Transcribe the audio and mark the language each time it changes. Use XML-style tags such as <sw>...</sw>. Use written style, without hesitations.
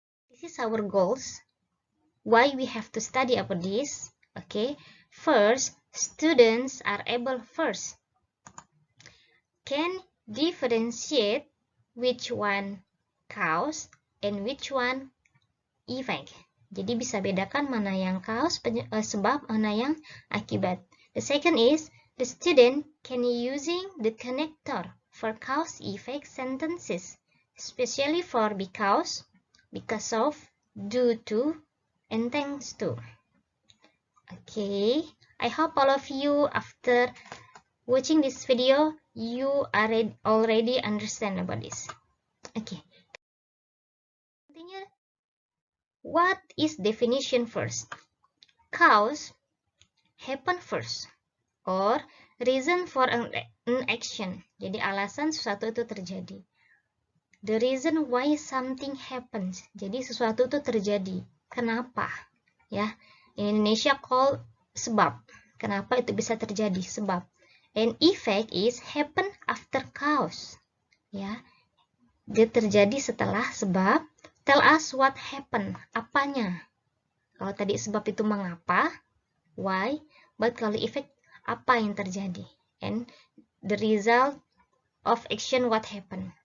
<en>This is our goals. Why we have to study about this? Okay, first, students are able first can differentiate which one cause and which one effect.</en> <id>Jadi bisa bedakan mana yang cause sebab, mana yang akibat.</id> <en>The second is the student can using the connector for cause-effect sentences, especially for because of, due to, and thanks to. Okay, I hope all of you after watching this video, you already understand about this. Okay, continue. What is definition first? Cause happen first, or reason for an action.</en> <id>Jadi alasan sesuatu itu terjadi.</id> <en>The reason why something happens.</en> <id>Jadi sesuatu itu terjadi. Kenapa? Ya,</id> <en>in Indonesia call</en> <id>sebab. Kenapa itu bisa terjadi? Sebab.</id> <en>And effect is happen after cause.</en> <id>Ya, dia terjadi setelah sebab.</id> <en>Tell us what happened.</en> <id>Apanya? Kalau tadi sebab itu mengapa,</id> <en>why, but</en> <id>kalau effect apa yang terjadi,</id> <en>and the result of action what happened.</en>